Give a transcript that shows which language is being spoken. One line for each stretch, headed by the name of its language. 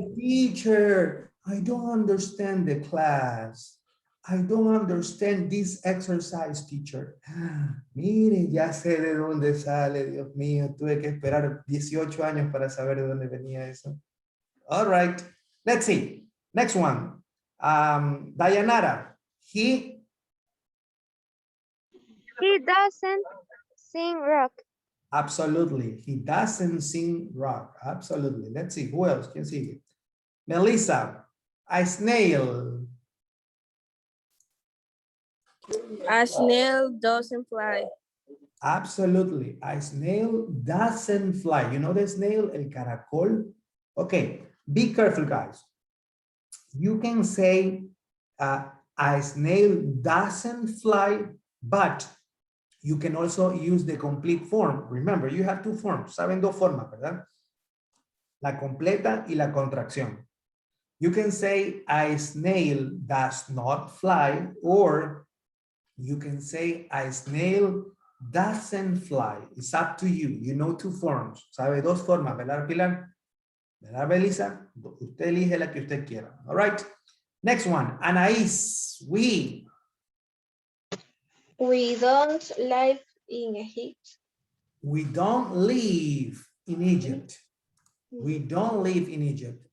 English: Teacher, I don't understand the class. I don't understand this exercise, teacher.
Spanish: Mire, ya sé de dónde sale, Dios mío. Tuve que esperar 18 años para saber de dónde venía eso.
English: All right, let's see. Next one. Dayanara, He doesn't sing rock. absolutely. He doesn't sing rock. Absolutely. Let's see. Who else?
Spanish: ¿Quién sigue?
English: Melissa, a snail. A snail doesn't fly. Absolutely. A snail doesn't fly. You know the snail,
Spanish: el caracol?
English: Okay, be careful, guys. You can say a snail doesn't fly, but you can also use the complete form. Remember, you have two forms.
Spanish: Saben dos formas, ¿verdad? La completa y la contracción.
English: You can say a snail does not fly, or you can say a snail doesn't fly. It's up to you. You know two forms.
Spanish: Sabe dos formas, ¿verdad, Pilar? ¿Verdad, Belisa? Usted elige la que usted quiera.
English: All right. Next one. Anaís, we don't live in Egypt. We don't live in Egypt. We don't live in Egypt.